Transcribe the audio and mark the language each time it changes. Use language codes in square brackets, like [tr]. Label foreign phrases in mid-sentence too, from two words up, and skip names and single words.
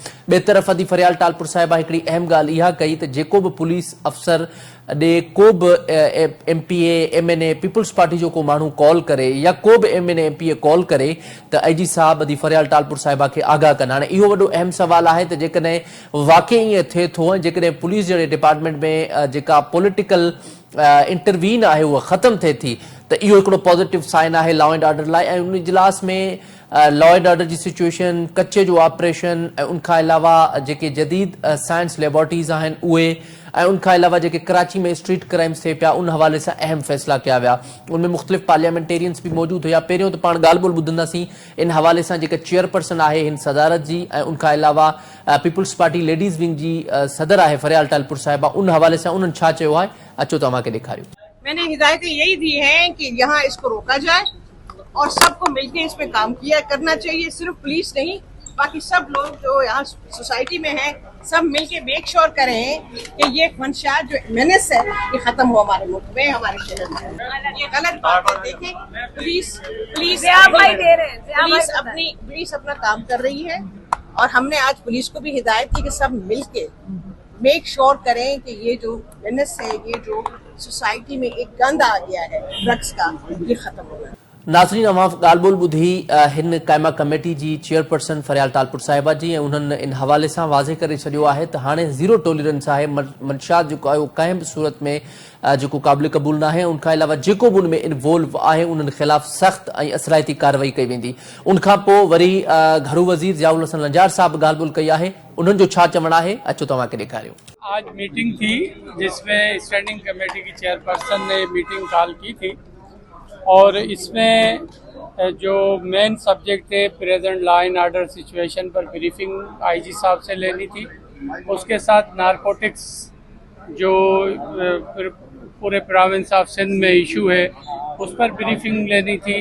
[sd] ॿिए तरफ़ अदी फरियाल टालपुर साहिबा हिकिड़ी अहम ॻाल्हि इहा कई त जेको बि पुलिस अफ़सर ॾे को बि MPA MNA पीपल्स पार्टी जो को माण्हू कॉल करे या को बि MNA MPA कॉल करे त IG साहब अदी फरियाल टालपुर साहिबा खे आगाह कनि। हाणे इहो वॾो अहम सुवाल आहे त जेकॾहिं वाक़ई ईअं थिए थो ऐं जेकॾहिं पुलिस जहिड़े डिपार्टमेंट में जेका [en] political intervene [sd] आहे उहा ख़तमु थिए थी त इहो हिकिड़ो [en] positive sign [sd] आहे [en] law and order [sd] लाइ ऐं उन इजलास में [en] law and order [sd] जी सिचुएशन, कच्चे जो ऑपरेशन ऐं उनखां अलावा जेके जदीद [en] science laboratories [sd] आहिनि उहे ऐं उनखां अलावा जेके कराची में [en] street crimes [sd] थिए पिया उन हवाले सां अहम फ़ैसिला कया विया। उनमें मुख़्तलिफ़ पार्लियामेंटेरियंस भी मौजूद हुआ। पहिरियों त पाण ॻाल्हि ॿोल ॿुधंदासीं इन हवाले सां जेके चेयरपर्सन आहे हिन सदारत जी ऐं उनखां अलावा पीपल्स पार्टी [en] ladies wing [sd] जी सदर आहे फरियाल टालपुर साहिबा, उन हवाले सां उन्हनि छा चयो आहे अचो तव्हांखे ॾेखारियो। [ur] میں نے ہدایتیں یہی دی ہیں کہ یہاں اس کو روکا جائے اور سب کو مل کر اس پے کام کیا کرنا چاہیے، صرف پولیس نہیں باقی سب لوگ جو یہاں سوسائٹی میں ہیں سب مل کے [en] make sure [ur] کریں کہ یہ منشیات جو مینیس ہے یہ ختم ہو ہمارے ملک میں، ہمارے شہر میں. یہ غلط بات ہے. دیکھیں پولیس اپنا کام کر رہی ہے اور ہم نے آج پولیس کو بھی ہدایت کی کہ سب مل کے [en] make sure [ur] کریں کہ یہ جو مینیس ہے، یہ جو سوسائٹی میں ایک گند آ گیا ہے ڈرگز کا، یہ ختم ہوگا. [sd] नाज़रीन, अवां ॻाल्हि ॿोल ॿुधी हिन क़ाइमा कमेटी जी चेयरपर्सन फरियाल टालपुर साहिबा जी ऐं उन्हनि इन हवाले सां वाज़े करे छॾियो आहे त हाणे [en] zero tolerance [sd] आहे। मंशियात जेको आहे उहो कंहिं बि सूरत में जेको क़ाबिल क़बूल न आहे। उनखां अलावा जेको बि उनमें इन्वॉल्व आहे उन्हनि ख़िलाफ़ सख़्त ऐं असराइती कार्रवाई कई वेंदी। उनखां पोइ वरी घरू वज़ीर ज़ियाउल हसन लंजार साहब ॻाल्हि ॿोल कई आहे, उन्हनि जो छा चवणु आहे अचो तव्हांखे ॾेखारियो। [ur] آج میٹنگ تھی جس میں [en] standing committee [ur] کی چیئرپرسن نے [en] meeting call [ur] کی تھی اور اس میں جو [en] main subject [ur] تھے [en] present law and order situation [ur] پر بریفنگ IG صاحب سے لینی تھی، اس کے ساتھ نارکوٹکس جو پورے [en] province of Sindh [ur] میں ایشو ہے اس پر بریفنگ لینی تھی.